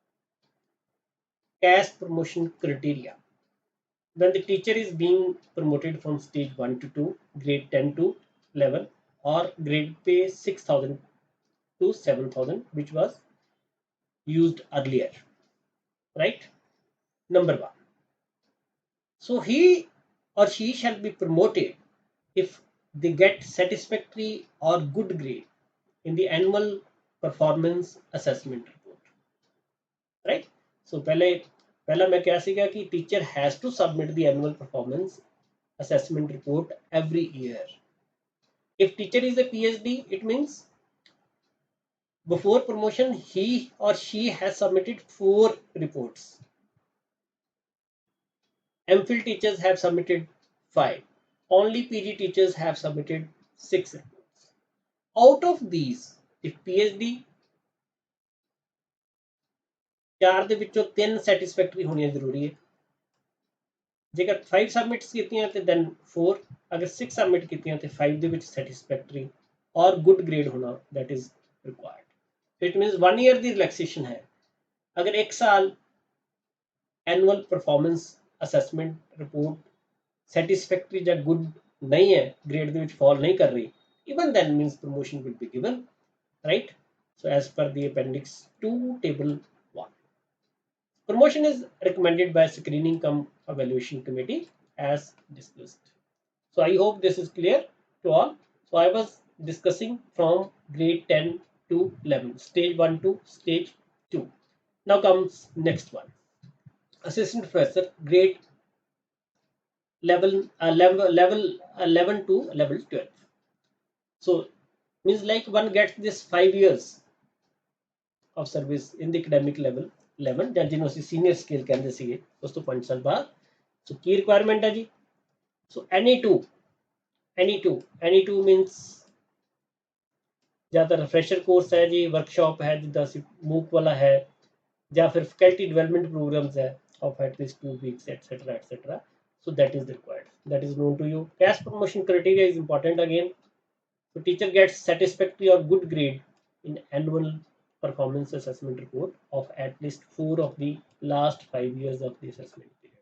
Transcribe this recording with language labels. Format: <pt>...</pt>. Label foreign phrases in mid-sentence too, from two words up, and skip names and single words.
<en>CAS promotion criteria. When the teacher is being promoted from stage 1 to 2, grade 10 to 11, or grade pay 6000 to 7000, which was used earlier, right? Number 1. So he or she shall be promoted if they get satisfactory or good grade in the annual performance assessment report, right? So</en> <hi>पहले पहला मैं क्या सीखा कि</hi> <en>teacher has to submit the annual performance assessment report every year. If teacher is a PhD, it means before promotion he or she has submitted 4 reports. MPhil teachers have submitted 5. Only PG teachers have submitted 6 reports. Out of these, if PhD</en> <pa>4 ਦੇ ਵਿੱਚੋਂ 3 ਸੈਟੀਸਫੈਕਟਰੀ ਹੋਣੀਆਂ ਜ਼ਰੂਰੀ ਹੈ। ਜੇਕਰ 5 ਸਬਮਿਟਸ ਕੀਤੀਆਂ ਤੇ then 4, ਅਗਰ 6 ਸਬਮਿਟ ਕੀਤੀਆਂ ਤੇ 5 ਦੇ ਵਿੱਚ ਸੈਟੀਸਫੈਕਟਰੀ ਔਰ ਗੁੱਡ ਗ੍ਰੇਡ ਹੋਣਾ</pa> <en>that is required. So it means 1 year</en> <pa>ਦੀ ਰਿਲੈਕਸੇਸ਼ਨ ਹੈ। ਅਗਰ 1 ਸਾਲ</pa> <en>annual performance assessment report satisfactory</en> <pa>ਜਾਂ ਗੁੱਡ ਨਹੀਂ ਹੈ, ਗ੍ਰੇਡ ਦੇ ਵਿੱਚ ਫਾਲ ਨਹੀਂ ਕਰ ਰਹੀ,</pa> <en>even then means promotion will be given, right? So as per the appendix 2 table 1, promotion is recommended by screening cum evaluation committee as discussed. So I hope this is clear to all. So I was discussing from grade 10 to 11, stage 1 to stage 2. Now comes next one, assistant professor grade level 11 to level 12. So means like one gets this 5 years of service in the academic level 11</en> <pa>ਜਾਂ ਜਿਹਨੂੰ ਅਸੀਂ</pa> <en>senior scale</en> <pa>ਕਹਿੰਦੇ ਸੀਗੇ, ਉਸ ਤੋਂ 5 ਸਾਲ ਬਾਅਦ। ਸੋ ਕੀ ਰਿਕੁਆਇਰਮੈਂਟ ਹੈ ਜੀ? ਸੋ</pa> <en>any two means</en> <pa>ਜਾਂ ਤਾਂ</pa> <en>refresher course</en> <pa>ਹੈ ਜੀ, ਵਰਕਸ਼ਾਪ ਹੈ ਜਿੱਦਾਂ ਅਸੀਂ ਮੂਕ ਵਾਲਾ ਹੈ, ਜਾਂ ਫਿਰ</pa> <en>faculty development programmes</en> <pa>ਹੈ</pa> <en>of at least 2 weeks etc etc. So that is required, that is known to you. CAS promotion criteria is important again. So teacher gets satisfactory or good grade in annual performance assessment report of at least 4 of the last 5 years of the assessment period.</en>